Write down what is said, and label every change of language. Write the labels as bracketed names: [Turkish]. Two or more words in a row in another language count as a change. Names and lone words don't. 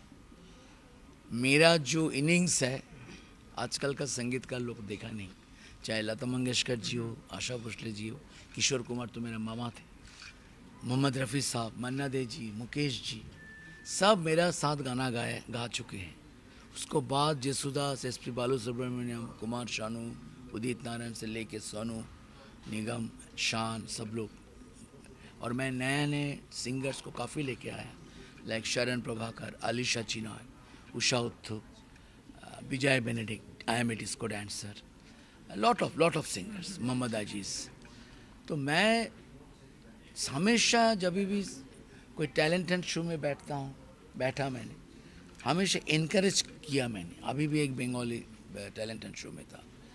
[Hindi] मेरा जो इनिंग्स है आजकल का संगीत का लोग देखा नहीं, चाहे लता मंगेशकर जी हो, आशा भोसले जी हो, किशोर कुमार तो मेरा मामा थे, मोहम्मद रफ़ी साहब, मन्ना दे जी, मुकेश जी, सब मेरा साथ गाना गा चुके हैं. उसको बाद जयसुदास, एसपी बालू सुब्रमण्यम, कुमार शानू, उदित नारायण से लेके सोनू निगम, शान, सब लोग. और मैं नए सिंगर्स को काफ़ी लेके आया, लाइक शरण प्रभाकर, आलिशा चिनाय, उषा उत्थुप, विजय बेनेडिक्ट, [English] I am a disco dancer, lot of singers, मोहम्मद अजीज़. [Hindi] तो मैं हमेशा जब भी कोई [English] talented show [Hindi] में बैठा मैंने हमेशा इनकरेज किया मैंने. अभी भी एक बंगाली [English] talented show [Hindi] में था.